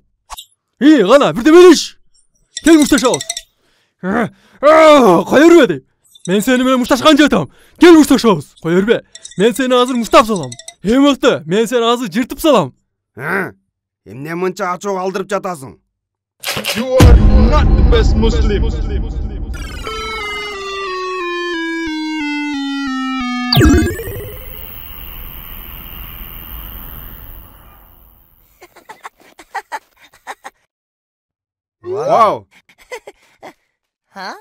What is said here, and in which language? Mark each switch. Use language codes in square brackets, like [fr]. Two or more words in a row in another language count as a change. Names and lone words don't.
[ky] Кана, бирдеме деш. Кел мушташабыз. Кая бербе дейм. Мен сени менен мушташкан жатам. Кел мушташабыз. Кая бербе. Мен сени азыр муштап салам. Мыкты, мен сени азыр жыртып салам. Эмне мынча ачуу калтырып жатасың? [en] You are not the best Muslim. Вау! Ha?